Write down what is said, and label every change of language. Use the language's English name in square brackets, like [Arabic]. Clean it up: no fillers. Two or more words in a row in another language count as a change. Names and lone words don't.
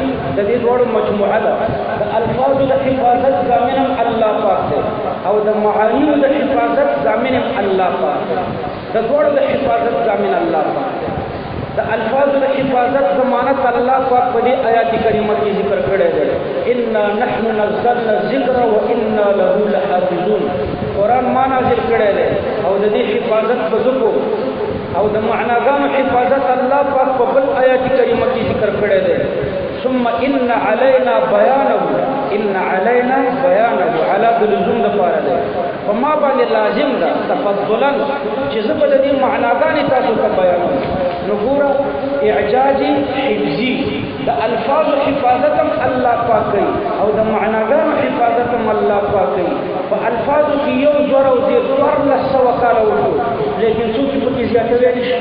[Pashto] د دې دواړو مجموعه ده. د الفاظو د حفاظت ضامن الله پاک دی او د معانیو د حفاظت ضامن الله پاک دی. د دواړو د حفاظت ضامن الله پاک دی. د الفاظو د حفاظت ضمانت الله پاک په دې آیات کریمه کې ذکر کړی دی. [Arabic] انا نحن نزلنا الذکر وانا له لحافظون. [Pashto] قرآن ما نازل کړی دی او د دې حفاظت په ذکر او د معناګانو حفاظت الله پاک په بل آیات کریمه کې ذکر کړی دی. [Arabic] ثم ان علينا بيانه على بلزوم [Pashto] د پاره دی. په ما باندې لازم ده تفضلا چې زه به د دې معناګانې تاسو ته بیانوم. نو ګوره اعجازي حفظي د الفاظو حفاظت هم الله پاک کوي او د معناګانو حفاظت هم الله پاک کوي. په الفاظو کې 1400 کاله وشو لیکن څوک پکې زیاتوي نشي.